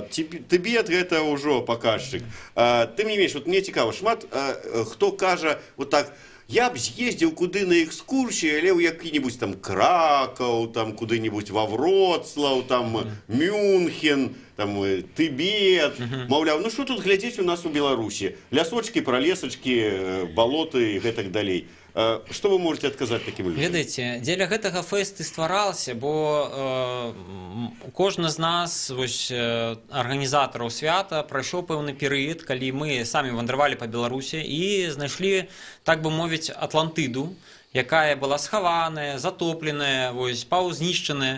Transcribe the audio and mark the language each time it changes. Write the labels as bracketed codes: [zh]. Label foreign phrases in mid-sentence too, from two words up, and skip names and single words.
[be] Тыбет гэта ўжо паказчык. Тым не менш, вот мне цікава, шмат хто кажа вот так, я б з'ездзіў куды на экскурсію, але ў які-небудзь там Кракаў, там куды-небудзь во Вроцлаў, там Мюнхен, там Тыбет, маўляў, [ru] ну что тут [be] глядзець у нас у Беларусі? [ru] Лясочки, пролесочки, балоты и [be] гэтак далей. [ru] Что вы можете [be] адказаць [ru] таким людям? [be] Ведаеце, дзеля гэтага фэст і стварался, бо кожны з нас, вось, арганізатараў свята, прайшоў пэўны перыяд, калі мы самі вандравалі па Беларусі і знайшлі, так бы мовіць, Атлантыду, якая была схаваная, затопленая, вось, паўзнішчаная.